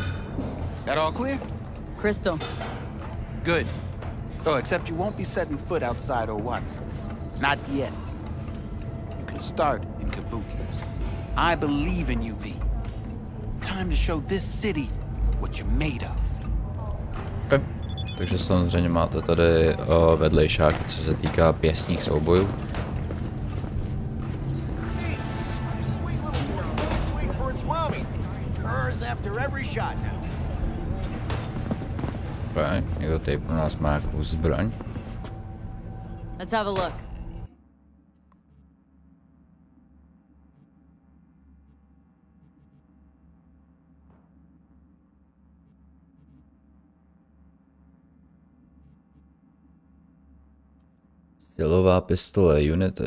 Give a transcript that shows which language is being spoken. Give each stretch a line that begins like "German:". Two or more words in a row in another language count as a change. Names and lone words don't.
English: That all clear? Crystal. Good. Oh, except you won't be setting foot outside Owatsu. Not yet. You can start in Kabuki. I believe in you, V. Time to show this city what you're made of. Okay.
Czech: Takže samozřejmě máte tady vedlejšáky, co se týká pěstních soubojů. Okay. Někdo tady pro nás má nějakou zbraň.
English: Let's have a look.
Czech: Stylová pistole, Unity.